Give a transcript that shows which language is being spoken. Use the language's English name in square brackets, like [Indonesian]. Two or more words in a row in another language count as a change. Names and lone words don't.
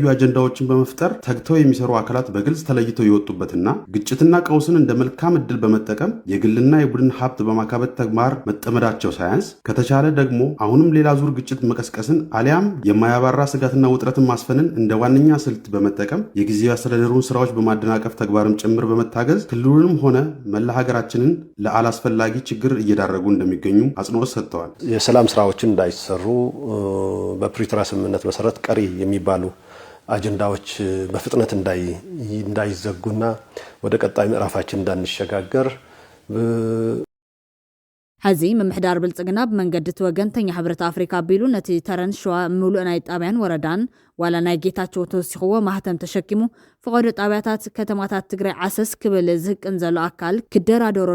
[Amharic] አጀንዳዎችን በመፍጠር ተግተው የሚሰሩ አካላት በግልጽ ተለይተው የወጡበትና ግጭትና ቀውስን እንደ መልካም ዕድል በመጠቀም የግልና የቡድን ሀብት በማካበት ተግባር መጠመዳቸው ሳያንስ ከተቻለ ደግሞ አሁንም ሌላ ዙር ግጭት መቀስቀስን አሊያም የማያባራ ስጋትና ውጥረትን ማስፈንን እንደ ዋነኛ ስልት በመጠቀም የጊዜያዊ አስተዳደሩን ስራዎች በማደናቀፍ ተግባርም ጭምር በመታገዝ ክልሉንም ሆነ መላ ሀገራችንን ለአላስፈላጊ ችግር እየዳረጉ እንደሚገኙ አጽንኦት ሰጥተዋል። የሰላም ስራዎችን እንዳይሰሩ በፕሪቶሪያ ስምምነት መሰረት ቀሪ የሚባሉ አጀንዳዎች በፍጥነት እንዳይዘጉና ወደ ቀጣይ ምዕራፋችን እንዳንሸጋገር [Tigrinya] ሕዚ ምምሕዳር ብልጽግና ብመንገዲ ተወገንተኛ ሕብረት አፍሪካ አቢሉ ነቲ ተረን ሸዋ ምሉእ ናይ ጣብያን ወረዳን ዋላ ናይ ጌታቸው ተወሲኽዎ ማህተም ተሸኪሙ ፍቐዶ ጣብያታት ከተማታት ትግራይ ዓሰስ ክብል ዝህቅን ዘሎ ኣካል ክደራደሮ